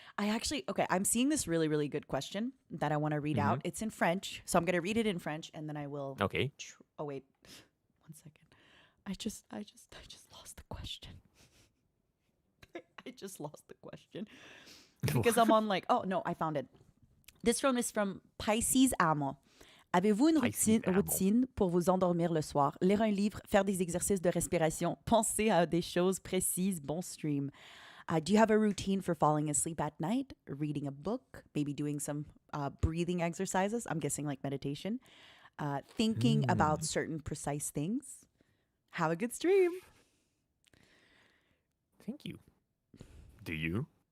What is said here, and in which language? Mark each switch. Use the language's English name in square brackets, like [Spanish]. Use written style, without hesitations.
[English] I'm seeing this really, really good question that I want to read out. It's in French. So I'm going to read it in French and then I will. Okay. Oh, wait. 1 second. I just lost the question. I just lost the question because I'm on like, oh no, I found it. This one is from Pisces Amo. [French] Avez-vous une routine pour vous endormir le soir? Lire un livre, faire des exercices de respiration, penser à des choses précises, bon stream. [English] Do you have a routine for falling asleep at night? Reading a book, maybe doing some breathing exercises. I'm guessing like meditation. Thinking about certain precise things. Have a good stream. Thank you. Do you?